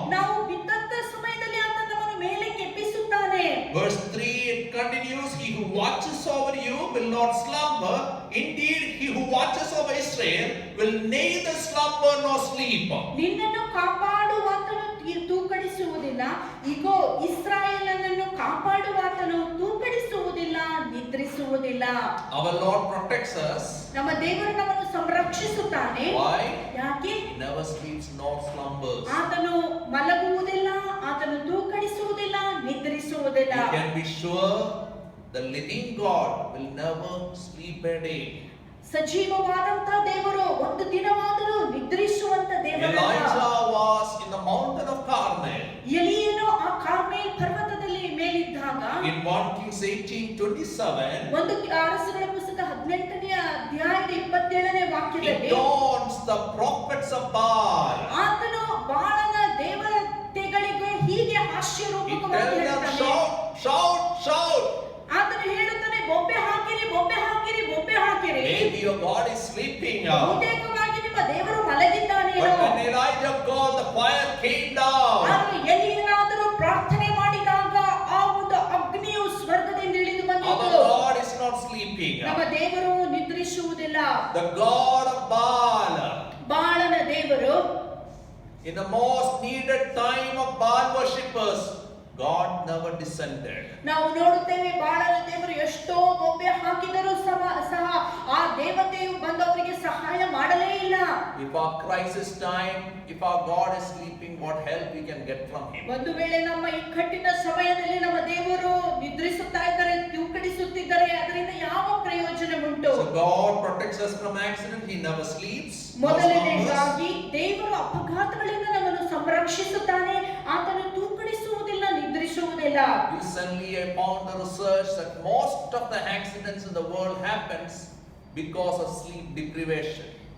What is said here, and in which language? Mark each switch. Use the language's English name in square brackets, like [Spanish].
[Kannada] ನಾವು ಬಿದ್ದಂತ ಸಮಯದಲ್ಲಿ ಆತ ನಮ್ಮನ್ನು ಮೇಲೆ ಕೆಪ್ಪಿಸುತ್ತಾನೆ. [English] Verse 3 it continues, he who watches over you will not slumber. Indeed, he who watches over Israel will neither slumber nor sleep. [Kannada] ನಿನ್ನನ್ನು ಕಾಪಾಡುವಾತನು ತೂಕಡಿಸುವುದಿಲ್ಲ. ಇಗೋ, ಇಸ್ರಾಯೇಲನನ್ನು ಕಾಪಾಡುವಾತನು ತೂಕಡಿಸುವುದಿಲ್ಲ, ನಿದ್ರಿಸುವುದಿಲ್ಲ. [English] Our Lord protects us. [Kannada] ನಮ್ಮ ದೇವರು ನಮ್ಮನ್ನು ಸಂರಕ್ಷಿಸುತ್ತಾನೆ. [English] Why? [Kannada] ಯಾಕೆ? [English] He never sleeps nor slumbers. [Kannada] ಆತನು ಮಲಗುವುದಿಲ್ಲ, ಆತನು ತೂಕಡಿಸುವುದಿಲ್ಲ, ನಿದ್ರಿಸುವುದಿಲ್ಲ. [English] You can be sure the living God will never sleep a day. [Kannada] ಸಜೀವವಾದಂತ ದೇವರು ಒಂದು ದಿನವಾದರೂ ನಿದ್ರಿಸುವಂತ ದೇವರಲ್ಲ. [English] Elijah was in the mountain of Carmel. [Kannada] ಎಲೀಯನು ಆ ಕಾರ್ಮೆಲ್ ಪರ್ವತದಲ್ಲಿ ಮೇಲಿದ್ದಾಗ [English] In 1 Kings 18:27, [Kannada] ಒಂದು ಅರಸರ ಪುಸ್ತಕ 18ನೇ ಅಧ್ಯಾಯದ 27ನೇ [English] he [Kannada] ವಾಕ್ಯದಲ್ಲಿ [English] taunts the prophets of Baal. [Kannada] ಆತನು ಬಾಳನ ದೇವತೆಗಳಿಗೆ ಹೀಗೆ [English] He [Kannada] ಹಾಸ್ಯರೂಪಕವಾಗಿ [English] tells them, [Kannada] ಹೇಳ್ತಾನೆ. [English] shout, shout, shout. [Kannada] ಆತನು ಹೇಳುತ್ತಾನೆ, ಬೊಬ್ಬೆ ಹಾಕಿರಿ, ಬೊಬ್ಬೆ ಹಾಕಿರಿ, ಬೊಬ್ಬೆ ಹಾಕಿರಿ. [English] Maybe your God is sleeping. [Kannada] ಬಹುತೇಕವಾಗಿ ನಿಮ್ಮ ದೇವರು ಮಲಗಿದ್ದಾನೇನೋ. [English] But when Elijah called, the fire came down. [Kannada] ಆದರೆ ಎಲೀಯನಾದರೂ ಪ್ರಾರ್ಥನೆ ಮಾಡಿದಾಗ ಆ ಒಂದು ಅಗ್ನಿಯು ಸ್ವರ್ಗದಿಂದ ಇಳಿದು [English] Our [Kannada] ಬಂದಿತು. [English] God is not sleeping. [Kannada] ನಮ್ಮ ದೇವರು ನಿದ್ರಿಸುವುದಿಲ್ಲ. [English] The God of Baal, [Kannada] ಬಾಳನ ದೇವರು [English] in the most needed time of Baal worshippers, God never descended. [Kannada] ನಾವು ನೋಡುತ್ತೇವೆ, ಬಾಳನ ದೇವರು ಎಷ್ಟೋ ಬೊಬ್ಬೆ ಹಾಕಿದರೂ ಸಹ ಆ ದೇವತೆಯು ಬಂದವರಿಗೆ ಸಹಾಯ ಮಾಡಲೇ ಇಲ್ಲ. [English] If our crisis time, if our God is sleeping, what help we can get from Him? [Kannada] ಒಂದು ವೇಳೆ ನಮ್ಮ ಇಕ್ಕಟ್ಟಿನ ಸಮಯದಲ್ಲಿ ನಮ್ಮ ದೇವರು ನಿದ್ರಿಸುತ್ತಾ ಇದ್ದಾರೆ, ತೂಕಡಿಸುತ್ತಿದ್ದಾರೆ, ಅದರಿಂದ ಯಾವ ಪ್ರಯೋಜನ ಉಂಟು? [English] So God protects us from accident. He never sleeps. No slumbers. [Kannada] ಮೊದಲನೇದಾಗಿ ದೇವರು ಅಪಘಾತಗಳಿಂದ ನಮ್ಮನ್ನು ಸಂರಕ್ಷಿಸುತ್ತಾನೆ. ಆತನು ತೂಕಡಿಸುವುದಿಲ್ಲ, ನಿದ್ರಿಸುವುದಿಲ್ಲ. [English] Recently, I found the research that most of the accidents in the world happens because of sleep deprivation.